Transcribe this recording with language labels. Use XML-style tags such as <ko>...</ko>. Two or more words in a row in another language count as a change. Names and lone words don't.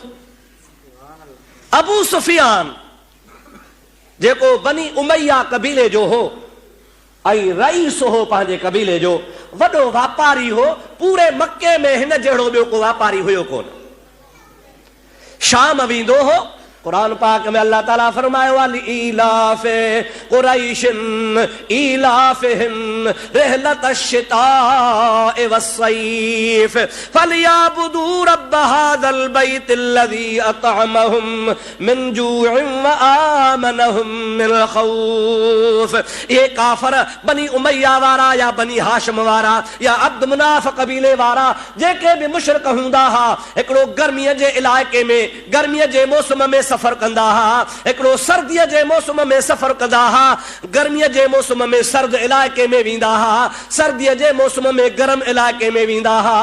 <sd>अबू सुफियान जेको बनी उमैया कबीले जो हो ऐं रईस हो पंहिंजे कबीले जो, वॾो वापारी हो, पूरे मक्के में हिन जहिड़ो ॿियो को वापारी हुयो कोन। शाम वेंदो हो, कुरान पाक में अल्लाह ताला फरमायो आहे</sd> <ar>إيلاف قريش إيلافهم رحلة الشتاء والصيف فليعبدوا رب هذا البيت الذي أطعمهم من جوع وآمنهم من خوف.</ar> <sd>ये काफर बनी उमैया वारा या बनी हाशिम वारा या अब्द मुनाफ कबीले वारा जेके भी मुशरिक हूंदा हा, हिकिड़ो गर्मीअ जे इलाइक़े में गर्मीअ जे मौसम में सफर कंदा हा, हिकिड़ो सर्दीअ जे मौसम में सफर कंदा हा, गर्मीअ जे मौसम में सर्द इलाइक़े में वेंदा हा, सर्दीअ जे मौसम में गरम इलाइक़े में वेंदा हा।</sd>